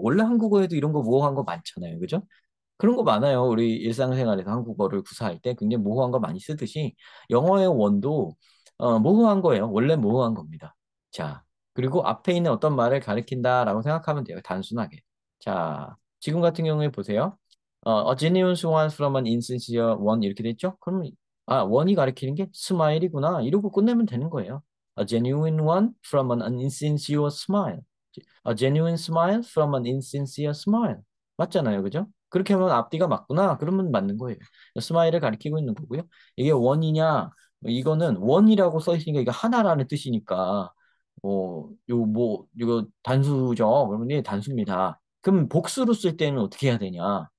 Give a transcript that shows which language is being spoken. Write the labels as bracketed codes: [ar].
[ko] 원래 한국어에도 이런 거 모호한 거 많잖아요. 그죠? 그런 거 많아요. 우리 일상생활에서 한국어를 구사할 때 굉장히 모호한 거 많이 쓰듯이 영어의 원도 모호한 거예요. 원래 모호한 겁니다. 자, 그리고 앞에 있는 어떤 말을 가리킨다라고 생각하면 돼요. 단순하게. 자, 지금 같은 경우에 보세요. [en] A genuine swan from an insincere one [ko] 이렇게 됐죠? 그럼 원이 가리키는 게 스마일이구나. 이러고 끝내면 되는 거예요. [en] A genuine one from an insincere smile. A genuine smile from an insincere smile. [ko] 맞잖아요. 그죠? 그렇게 하면 앞뒤가 맞구나. 그러면 맞는 거예요. 스마일을 가리키고 있는 거고요. 이게 원이냐? 이거는 원이라고 써 있으니까 이거 하나라는 뜻이니까 이거 단수죠. 그러면 이게 단수입니다. 그럼 복수로 쓸 때는 어떻게 해야 되냐?